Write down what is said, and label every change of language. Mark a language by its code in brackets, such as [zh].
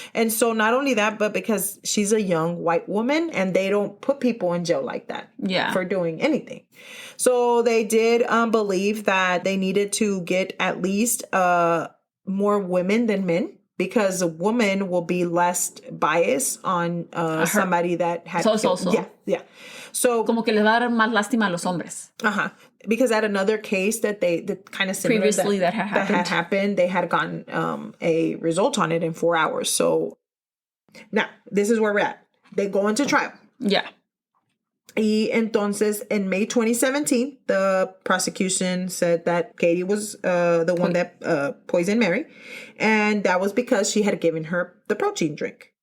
[en] And so not only that, but because she's a young white woman and they don't put people in jail like that for doing anything. So they did believe that they needed to get at least more women than men. Because a woman will be less biased on somebody that had killed. Yeah. So [es] como que les va a dar más lástima a los hombres. [en] Because at another case that kind of similar previously that had happened, they had gotten a result on it in 4 hours. So now this is where we're at. They go into trial. Yeah. [es] Y entonces, [en] in May 2017, the prosecution said that Katie was the one that poisoned Mary. And that was because she had given her the protein drink.